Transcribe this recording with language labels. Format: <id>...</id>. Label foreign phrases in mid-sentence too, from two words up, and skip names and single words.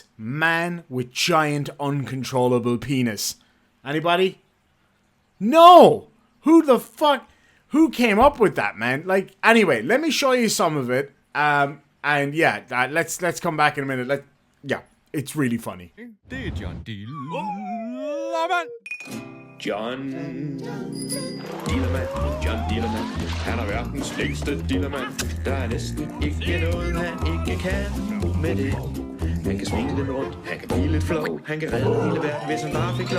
<en>Man with giant uncontrollable penis. Anybody? No! Who the fuck? Who came up with that, man? Like, anyway, let me show you some of it. And yeah, let's come back in a minute. Yeah, it's really funny.</en> <da>Det er John Dillermand. John Dillermand, han er verdens længste Dillermand. Der er næsten ikke noget, han ikke kan med det. Han kan svinge lidt rundt, han kan blive lidt flov. Han kan redde hele verden, hvis han bare fik lov.</da>